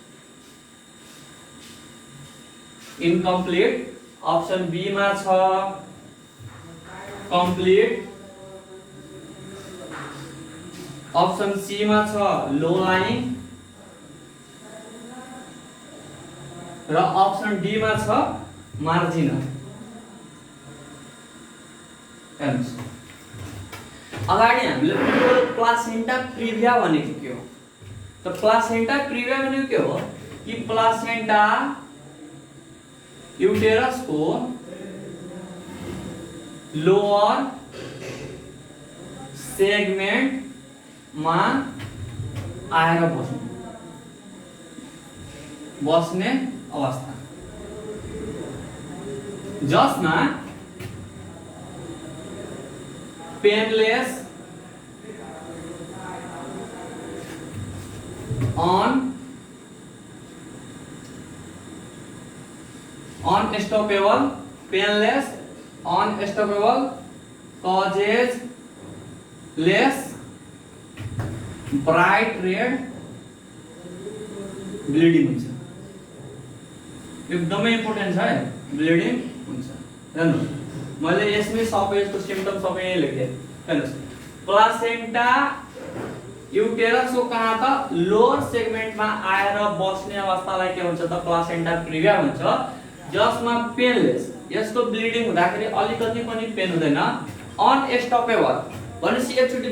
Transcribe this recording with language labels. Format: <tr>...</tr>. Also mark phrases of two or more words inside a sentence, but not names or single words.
<en>incomplete option B</en> <ne>मा छ</ne> <en>complete option C</en> <ne>मा छ</ne> <en>low lying</en> <ne>र</ne> <en>option D</en> <ne>मा छ मार्जिनल अगाडि हामीले प्लासेन्टा प्रिभिया भनेको के हो त प्लासेन्टा प्रिभिया भनेको के हो कि प्लासेन्टा युटेरस को लोअर सेगमेन्ट मा आएर बस्ने अवस्था जसमा</ne> <en>painless unstoppable painless unstoppable causes less bright red</en> <ne>bleeding हुन्छ एकदमै इम्पोर्टेन्ट छ है ब्लिडिङ हुन्छ हेर्नु मैले यसमै सबै यसको सिम्पटम सबै यही लेखे हेर्नुस् प्लासेन्टा युटेरसको कहाँ त लोअर सेगमेन्टमा आएर बस्ने अवस्थालाई के भन्छ त प्लासेन्टा प्रिभिया भन्छ जसमा पेनलेस यसको ब्लिडिङ हुँदाखेरि अलिकति पनि पेन हुँदैन अनस्टपेबल भनेपछि एकचोटी</ne>